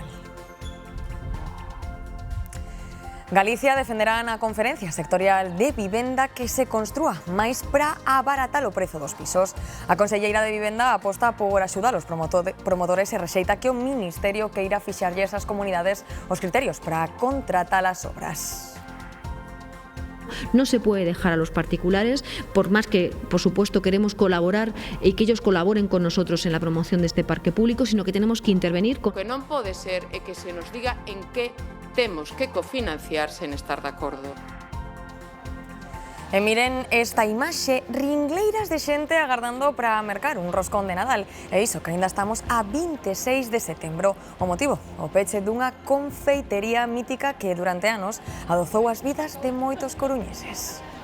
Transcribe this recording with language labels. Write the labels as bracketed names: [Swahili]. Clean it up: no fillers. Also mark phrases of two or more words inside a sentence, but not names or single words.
[Galician] Galicia defenderá na conferencia sectorial de vivenda que se construa máis para abaratar o prezo dos pisos. A conselleira de Vivenda aposta por axudar os promotores e rexeita que o Ministerio queira fixarlle esas comunidades os criterios para contratar as obras. [Spanish] No se puede dejar a los particulares, por más que, por supuesto, queremos colaborar y que ellos colaboren con nosotros en la promoción de este parque público, sino que tenemos que intervenir. [Galician] O que non pode ser é que se nos diga en que temos que cofinanciar sen estar de acordo. E miren esta imaxe, ringleiras de xente agardando para mercar un roscón de Nadal. E iso que aínda estamos a 26 de setembro. O motivo, o peche dunha confeitería mítica que durante anos adozou as vidas de moitos coruñeses.